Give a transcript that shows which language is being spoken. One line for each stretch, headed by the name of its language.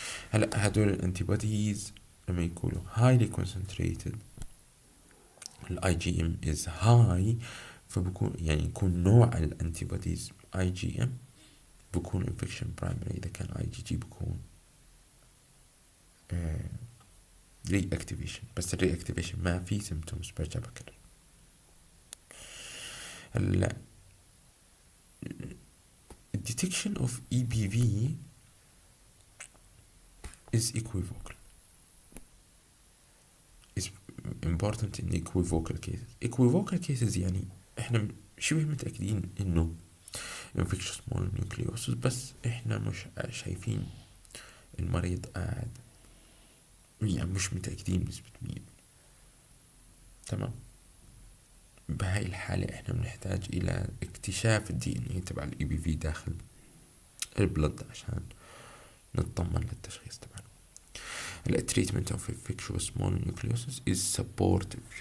Arabic: هلا هدول الانتيبوديز لما يكونوا
English: highly concentrated
Arabic: الاي جي ام is high، فبكون يعني يكون نوع الانتيبوديز اي جي ام بكون infection primary. اذا كان اي جي جي بكون ري اكتيفيشن، بس الري اكتيفيشن ما في symptoms برجع بكرر.
English: هلا detection of EBV is equivocal. is important in equivocal cases.
Arabic: equivocal cases يعني احنا شبه متأكدين انه infectious mononucleosis، بس احنا مش شايفين المريض قاعد، يعني مش متأكدين بنسبة 100%. تمام. بهاي الحالة احنا بنحتاج الى اكتشاف الدي ان اي تبع الاي بي في داخل البلد عشان نطمن للتشخيص تبعنا.
English: التريتمنت of infectious mononucleosis is supportive.